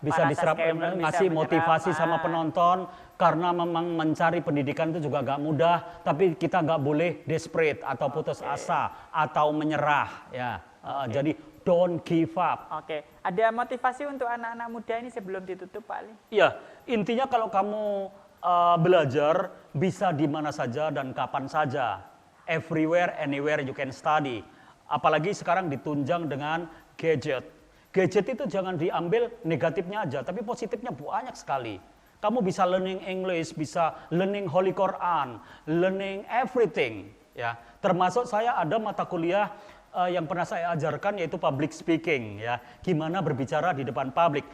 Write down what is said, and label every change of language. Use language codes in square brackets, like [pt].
[id] Bisa diserap, ngasih motivasi sama penonton, karena memang mencari pendidikan itu juga gak mudah, tapi kita gak boleh desperate atau putus asa atau menyerah, ya. Jadi [en] don't give up. [id] Ada motivasi untuk anak-anak muda ini sebelum ditutup Pak Ali? Iya, intinya kalau kamu belajar bisa di mana saja dan kapan saja. [en] Everywhere, anywhere you can study. [id] Apalagi sekarang ditunjang dengan gadget. Gadget itu jangan diambil negatifnya aja, tapi positifnya banyak sekali. Kamu bisa [en] learning English, bisa learning Holy Quran, learning everything. [id] Ya, termasuk saya ada mata kuliah yang pernah saya ajarkan yaitu public speaking, ya, gimana berbicara di depan publik.